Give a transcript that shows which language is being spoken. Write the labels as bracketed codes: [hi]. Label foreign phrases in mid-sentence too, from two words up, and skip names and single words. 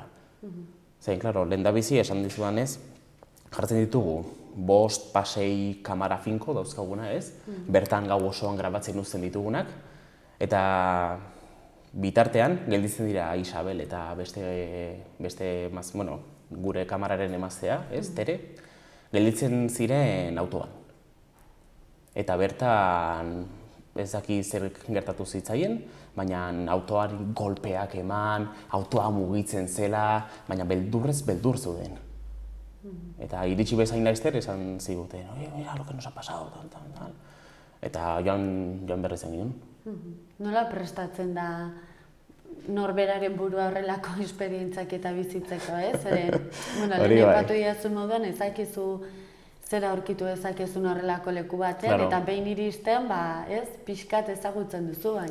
[eu] Zein, klaro, lehendabizi esan dizudan ez, jartzen ditugu 5, 6 kamara finko dauzkaguna ez, bertan gau osoan grabatzen uzten ditugunak, eta bitartean gelditzen dira Isabel eta beste gure kamararen emaztea, ez, Tere, gelditzen ziren autoan. Eta bertan ez daki zer gertatu zitzaien, baina autoari golpeak eman, autoa mugitzen zela, baina beldurrez beldur zeuden. Eta iritsi bezain laizter esan ziguten, [es] mira lo que nos ha pasado, tal. [eu] Eta joan berrizen ginen. Nola prestatzen da norberaren burua horrelako esperientzak eta bizitzeko, ez? Lehen epatu diazu moduan, ezakizu zera aurkitu ezakezun horrelako leku batean, eta behin iristen, pixkat ezagutzen duzu, baina...